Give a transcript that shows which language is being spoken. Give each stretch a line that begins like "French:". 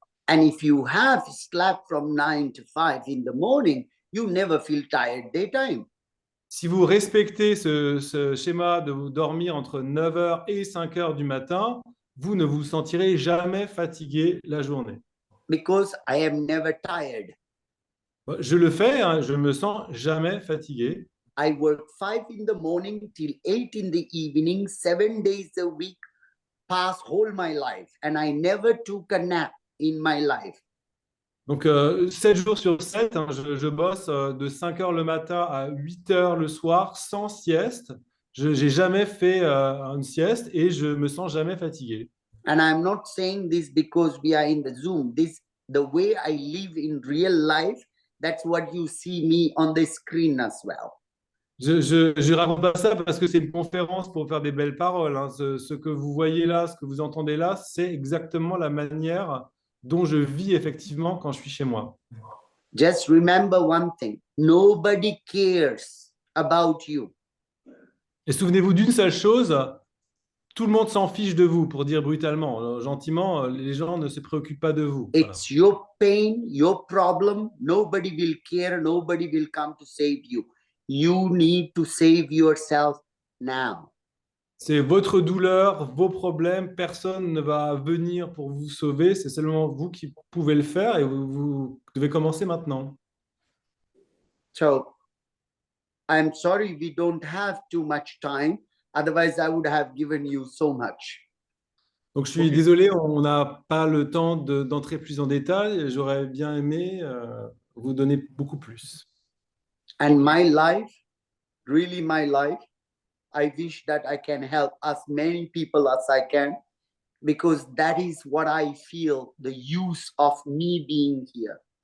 English: And if you have slept from 9 to 5 in the morning, you never feel tired daytime.
French: Si vous respectez ce schéma de vous dormir entre 9h et 5h du matin, vous ne vous sentirez jamais fatigué la journée.
English: Because I am never tired.
French: Je le fais, hein, je me sens jamais fatigué.
English: I work 5 in the morning till 8 in the evening, 7 days a week, past whole my life, and I never took a nap in my life.
French: Donc 7 jours sur 7, hein, je bosse de 5h le matin à 8h le soir sans sieste. Je n'ai jamais fait une sieste et je me sens jamais fatigué.
English: And I'm not saying this because we are in the Zoom. This the way I live in real life. That's what you see me on the screen as well.
French: Je raconte pas ça parce que c'est une conférence pour faire des belles paroles. Hein. Ce que vous voyez là, ce que vous entendez là, c'est exactement la manière dont je vis effectivement quand je suis chez moi.
English: Just remember one thing. Nobody cares about you.
French: Et souvenez-vous d'une seule chose, tout le monde s'en fiche de vous, pour dire brutalement. Gentiment, les gens ne se préoccupent pas de vous.
English: It's voilà. Your pain, your problem. Nobody will care. Nobody will come to save you. You need to save yourself now.
French: C'est votre douleur, vos problèmes. Personne ne va venir pour vous sauver. C'est seulement vous qui pouvez le faire et vous devez commencer maintenant.
English: So, I'm sorry we don't have too much time. Otherwise, I would have given you so much.
French: Donc, je suis désolé, on n'a pas le temps d'entrer plus en détail. J'aurais bien aimé vous donner beaucoup plus.
English: And my life, really my life, I wish that I can help as many people as I can, because that is what I feel, the use of me being here.